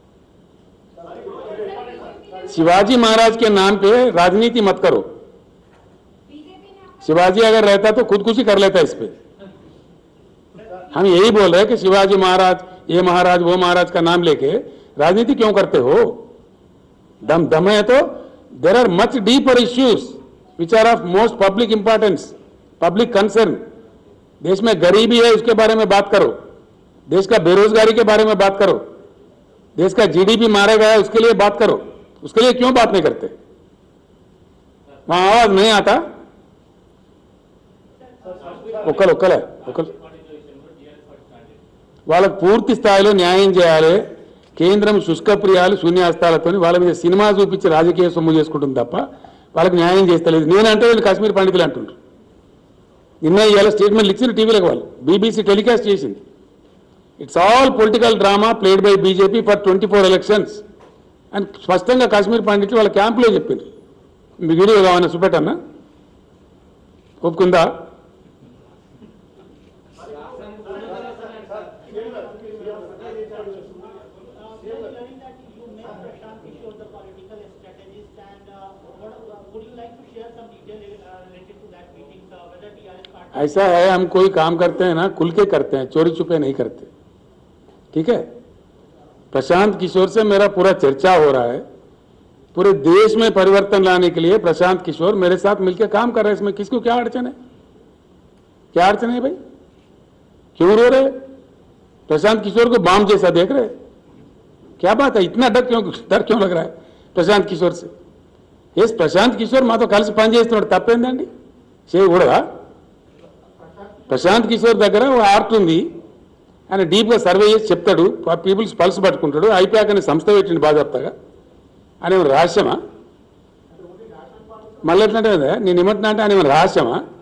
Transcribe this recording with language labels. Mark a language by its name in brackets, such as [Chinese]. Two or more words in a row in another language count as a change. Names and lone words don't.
[Hindi] शिवाजी महाराज के नाम पे राजनीति मत करो. शिवाजी अगर रहता तो खुदकुशी कर लेता इस पे. हम यही बोल रहे हैं कि शिवाजी महाराज, ये महाराज, वो महाराज का नाम लेके राजनीति क्यों करते हो? दम है तो [English] there are much deeper issues which are of most public importance, public concern. [Hindi] देश में गरीबी है, उसके बारे में बात करो. देश का बेरोजगारी के बारे में बात करो. देश का जीडीपी मारा गया उसके लिए बात करो, उसके लिए क्यों बात नहीं करते? वहां आवाज नहीं आता. [Telugu] ఒక్కలే వాళ్ళకు పూర్తి స్థాయిలో న్యాయం చేయాలి. కేంద్రం శుష్కప్రియాలు శూన్యాస్తాలతో వాళ్ళ మీద సినిమా చూపించి రాజకీయ సొమ్ము చేసుకుంటుంది తప్ప వాళ్ళకి న్యాయం చేస్తలేదు. నేనంటే వీళ్ళు కాశ్మీర్ పండితులు అంటుండ్రు. నిన్న ఇవాళ స్టేట్మెంట్లు ఇచ్చిన టీవీలకు వాళ్ళు బీబీసీ టెలికాస్ట్ చేసింది. [English] It's all political drama played by BJP for 24 elections [Telugu] అని స్పష్టంగా కాశ్మీర్ పండితులు వాళ్ళ క్యాంపులో చెప్పిండ్రు. మీ వీడియో కావాలన్నా చూపెట్టన్నా? ఒప్పుకుందా? [English] We are learning that you met Prashant Kishore, the political strategist, and would you like to share some detail related to that meeting, whether TRS party? [Hindi] ऐसा है, हम कोई काम करते हैं ना खुल के करते हैं, चोरी छुपे नहीं करते. ठीक है? प्रशांत किशोर से मेरा पूरा चर्चा हो रहा है. पूरे देश में परिवर्तन लाने के लिए प्रशांत किशोर मेरे साथ मिलकर काम कर रहे हैं. इसमें किसको क्या अड़चन है? क्या अड़चन है भाई? क्यों रो रहे? प्रशांत किशोर को बाम जैसा देख रहे? क्या बात है? इतना डर क्यों लग रहा है प्रशांत किशोर से? ये प्रशांत किशोर [Telugu] మాతో కలిసి పనిచేస్తున్నాడు తప్పేందండి? చేయకూడదా? ప్రశాంత్ కిషోర్ దగ్గర ఓ ఆర్ట్ ఉంది. ఆయన డీప్గా సర్వే చేసి చెప్తాడు, [English] people's pulse [Telugu] పట్టుకుంటాడు. ఐపాక్ అనే సంస్థ పెట్టింది బాధ్యతగా. ఆయన ఏమైనా రహస్యమా? మళ్ళీ ఎట్లంటే నేను ఏమంటున్నా అంటే ఆయన ఏమైనా రహస్యమా?